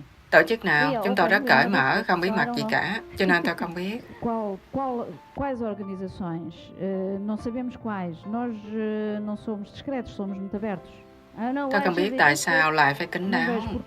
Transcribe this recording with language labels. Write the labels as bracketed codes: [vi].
[vi] Tổ chức nào? Chúng tôi rất cởi mở, không bí mật gì cả, cho nên tôi không biết. [pt] Quais organizações? Não sabemos quais. Nós não somos discretos, somos muito abertos. [vi] Tôi không biết tại sao lại phải kín đáo.